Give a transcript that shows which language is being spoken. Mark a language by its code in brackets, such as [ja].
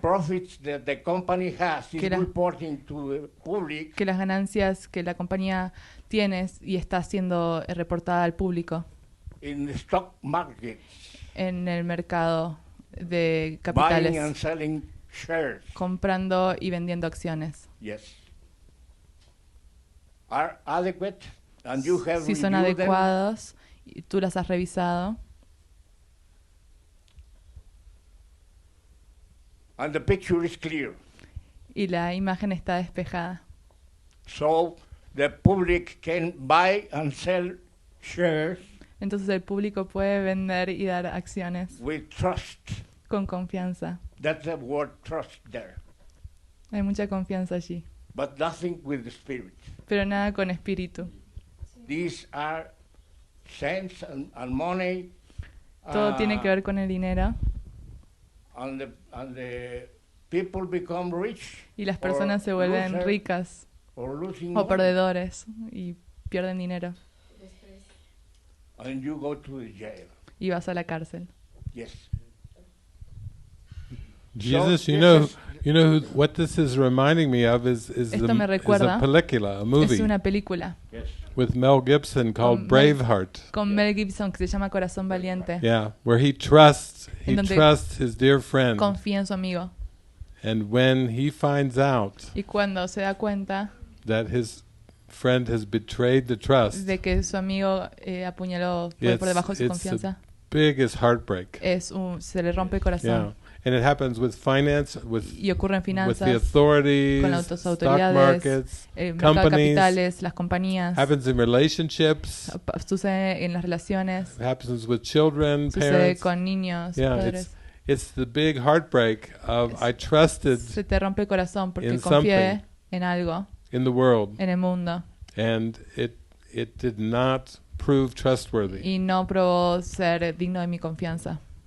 [en] profits that the company has is [es] que la- [en] reporting to the public [es] que las ganancias que la compañía tiene y está siendo reportada al público [en] in the stock market, [es] en el mercado de [en] buying and [es] capitales, [en] selling shares. [es] comprando y vendiendo acciones. [en] Yes. Are adequate, and you have [es] Si son [en] reviewed them, [es] adecuados y tú las has revisado [en] and the picture is clear. [es] y la imagen está despejada. [en] So the public can buy and sell shares [es] Entonces el público puede vender y dar acciones [en] with trust. [es] con confianza. [en] That's the word trust there. [es] Hay mucha confianza allí, [en] But nothing with the spirit. [es] pero nada con espíritu. [en] These are cents and money. [es] Todo tiene que ver con el dinero [en] And the people become rich. [es] y las personas se vuelven [en] loser, [es] ricas [en] or losing [es] o [en] money. [es] perdedores y pierden dinero [en] And you go to the jail. [es] y vas a la cárcel. [en] Yes. Jesus, So you know what this is reminding me of is [es] Esto me a recuerda- película, a Es [en] movie [es] una película [en] Yes. with Mel Gibson called [es] Con Mel- [en] Braveheart. [es] con Mel Gibson que se llama Corazón Valiente. [en] Yeah, where he trusts [es] En donde [en] his dear friend, [es] Confía en su amigo [en] and when he finds out [es] y cuando se da cuenta [en] that his friend has betrayed the trust, [es] de que su amigo apuñaló fue por debajo de su [en] it's [es] confianza, [en] biggest heartbreak. [es] se le rompe el corazón. [en] Yeah, and it happens with finance, [es] Y ocurre en [en] with the [es] finanzas, [en] authorities, [es] con las [en] stock [es] autoridades, [en] markets, [es] mercado de [en] companies, [es] capitales, las compañías, [en] happens in relationships, [es] sucede en las relaciones, [en] happens with children, [es] sucede [en] parents. [es] con niños, [en] Yeah, [es] padres. [en] it's the big heartbreak of I trusted [es] Se te rompe el corazón porque [en] in [es] confié [en] something. [es] en algo, [en] in the world, [es] en el mundo, [en] and it did not prove trustworthy. [es] y no probó ser digno de mi confianza.